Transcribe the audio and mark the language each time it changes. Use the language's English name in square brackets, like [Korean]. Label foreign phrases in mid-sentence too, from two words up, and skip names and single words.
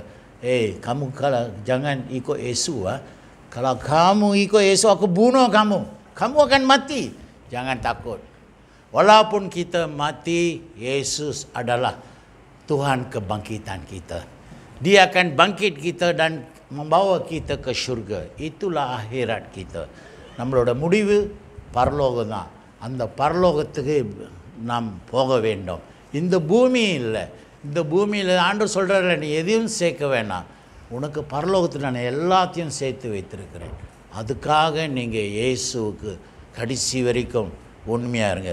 [Malay] Kamu kalau jangan ikut Yesus. Kalau kamu ikut Yesus, aku bunuh kamu. Kamu akan mati. Jangan takut. Walaupun kita mati, Yesus adalah Tuhan kebangkitan kita. Dia akan bangkit kita dan membawa kita ke syurga. Itulah akhirat kita. [Tamil] நம்மளோட முடிவு பரலோகம் தான். அந்த பரலோகத்துக்கு நாம் போக வேண்டும். இந்த பூமி இல்லை. இந்த பூமியில் ஆண்டவர் சொல்கிறாரு, நீ எதையும் சேர்க்க வேணாம், உனக்கு பரலோகத்தில் நான் எல்லாத்தையும் சேர்த்து வைத்திருக்கிறேன். அதுக்காக நீங்கள் இயேசுவுக்கு கடைசி வரைக்கும் உண்மையாக இருங்க.